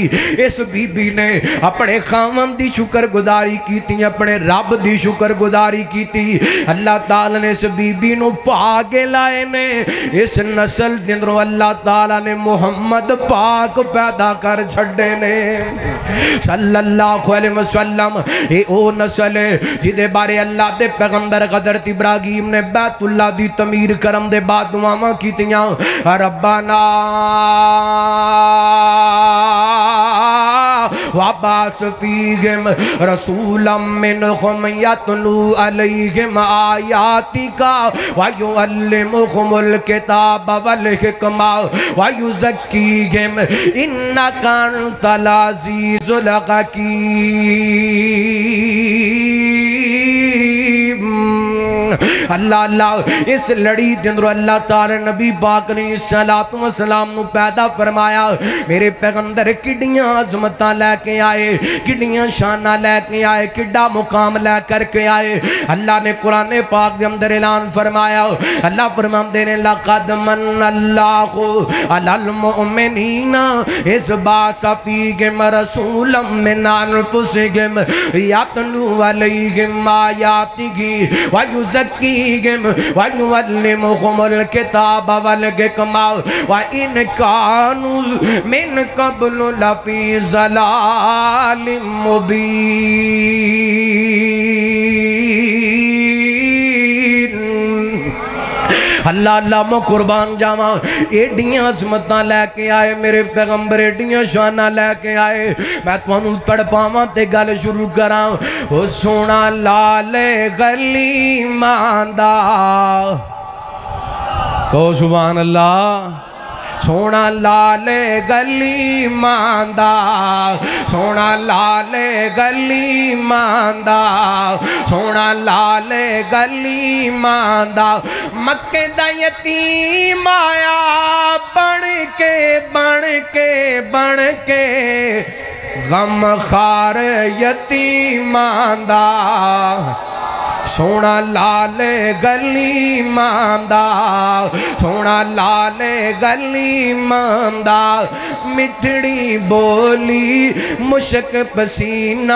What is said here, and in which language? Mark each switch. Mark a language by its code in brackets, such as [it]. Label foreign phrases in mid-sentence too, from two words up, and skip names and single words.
[pa] اس بی بی نے اپنے خامن دی شکر گزاری کی تھی، اپنے رب دی شکر گزاری کی تھی، اللہ تعالیٰ نے اس بی بی نو پاک لائے نے، اس نسل دندرو اللہ تعالیٰ نے محمد پاک پیدا کر چھڑے نے [ar] صلی اللہ علیہ وسلم۔ [pa] اے او نسل ہے جدے بارے اللہ دے پیغمبر حضرت ابراہیم نے بیت اللہ دی تعمیر کرم دے بعد دعاواں کیتیاں، [ar] ربنا وَبَعَثْ فِيهِمْ رَسُولًا مِّنْهُمْ يَتْلُو عَلَيْهِمْ آيَاتِكَ وَيُعَلِّمُهُمُ الْكِتَابَ وَالْحِكْمَةَ وَيُزَكِّيهِمْ إِنَّكَ أَنْتَ الْعَزِيزُ الْحَكِيمُ۔ [pa] اللہ اللہ اس لڑی جندر اللہ تعالی نبی پاک نے السلام نو پیدا فرمایا، میرے پیغمبر کڈیاں عظمتاں لے کے آئے، کڈیاں شانہ لے کے آئے، کڈا مقام لے کر کے آئے۔ اللہ نے قرآن پاک دے اندر اعلان فرمایا، اللہ فرماندے نے [ar] لَقَدْ مَنَّ اللَّهُ عَلَى الْمُؤْمِنِينَ إِذْ بَعَثَ فِيهِمْ رَسُولًا مِّنْ أَنفُسِهِمْ يَتْلُو عَلَيْهِمْ آيَاتِهِ وَيُزَكِّيهِمْ وَيُعَلِّمُهُمُ الْكِتَابَ وَالْحِكْمَةَ وَإِنْ كَانُوا مِنْ قَبْلُ لَفِي ضَلَالٍ مُبِينٍ۔ [pa] اللہ اللہ میں قربان جاواں، ایڈیاں عظمتاں لے کے آئے میرے پیغمبر، ایڈیاں شانہ لے کے آئے۔ میں تمہوں تڑپاواں تے گل شروع کراں، او سونا لال گلی ماندا، کہو [ar] سبحان اللہ، [pa] سونا لال گلی ماندا، سونا لال گلی ماندا، سونا لال گلی ماندا، مکے دا یتیم آیا بن کے غم خار یتیمان دا، سونا لال گلی ماندا، سونا لال گلی ماندا، مٹھڑی بولی مشک پسینہ،